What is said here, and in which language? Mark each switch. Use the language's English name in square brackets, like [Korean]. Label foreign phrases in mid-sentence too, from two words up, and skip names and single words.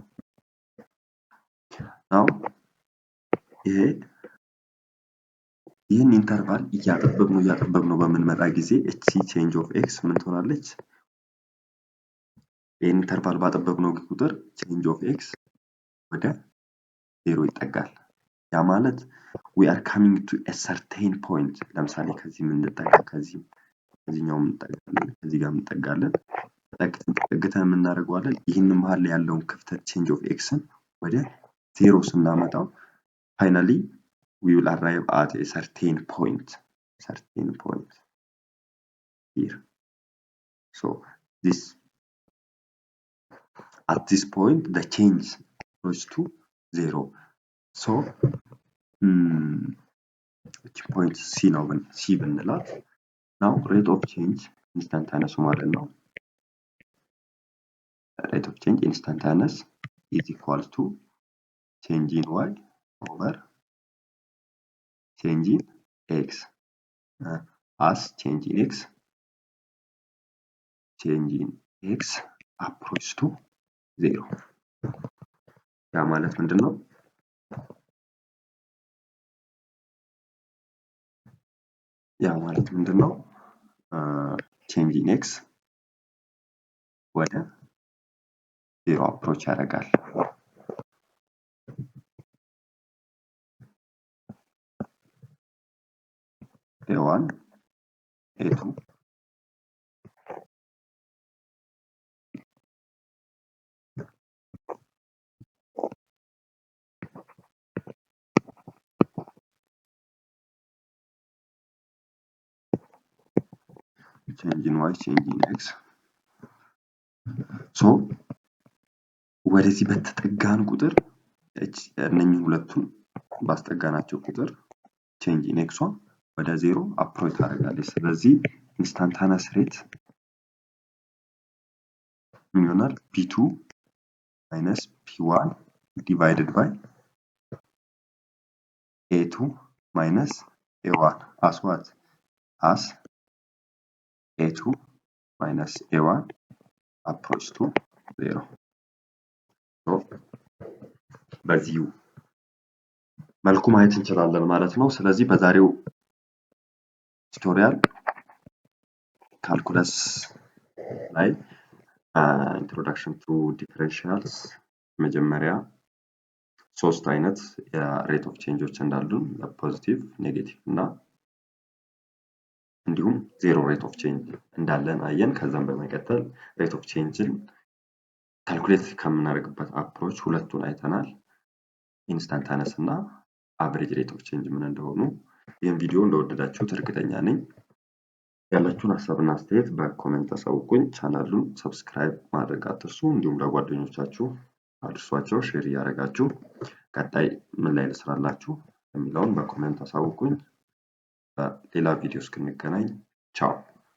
[Amharic] ነው። ይህን ኢንተርቫል እያጠበብነው በምንመጣ ጊዜ እቺ [English] change of x [Amharic] ምን ትሆናለች? ይህን ኢንተርቫል ባጠበብነው ቁጥር [English] change of x [Amharic] ወደ 0 ይጠጋል። ያ ማለት [English] we are coming to a certain point. [Amharic] ለምሳሌ ከዚህ ምን እንጠጋ ከዚህኛው ምን እንጠጋለን ከዚህ ጋር ምን እንጠጋለን ጠግተን ምን እናደርገዋለን? ይህንን መሃል ላይ ያለውን ክፍተት [English] change of x [Amharic] ወደ 0 ስናመጣው [English] finally we will arrive at a certain point here. So this at this point the change goes to 0. So which point C now C ብንላት now rate of change instantaneous [Amharic] ማለት ነው [English] rate of change instantaneous is equal to change in y over change in x as change in x approach to 0 [Amharic] ያ ማለት ምንድነው [English] change in x [Amharic] ወደ 0 approach ያደርጋል a1 a2 [English] change in y change in x [Amharic] so ወደዚህ በተጠጋን ቁጥር እነኚህ ሁለቱን ባስጠጋናቸው ቁጥር [English] change in x [Amharic] ወደ 0 approach ታደርጋለች ስለዚህ [English] instantaneous rate [Amharic] ምን ይሆናል [English] p2 minus p1 divided by a2 minus a1 as what as a2 minus a1 approach to 0 so [Amharic] በዚሁ መልኩ ማየት እንችላለን ማለት ነው ስለዚህ በዛሬው ቱቶሪያል ካልኩለስ ላይ [English] introduction to differentials [Amharic] መጀመሪያ ሶስት አይነት [English] rate of change [Amharic] ዎች እንዳሉን [English] positive negative [Amharic] እና እንዲሁም ዜሮ [English] rate of change [Amharic] እንዳለን አየን ከዛም በመቀጠል [English] rate of change [Amharic] ን ካልኩሌት ከምናደርግበት አፕሮች ሁለቱን አይተናል instantaneous እና [English] average rate of change [Amharic] ምን እንደሆኑ ይሄን ቪዲዮ እንደወደዳችሁት እርግጠኛ ነኝ ያላችሁን ሐሳብና አስተያየት በኮሜንት አሳውቁኝ ቻናሉን ሰብስክራይብ ማድረግ አትርሱ እንዲሁም ለጓደኞቻችሁ አድርሷቸው ሼር ያደርጋችሁ ቀጣይ ምን ላይ ልስራላችሁ የሚለውን በኮሜንት አሳውቁኝ በሌላ ቪዲዮ እስክንገናኝ ቻው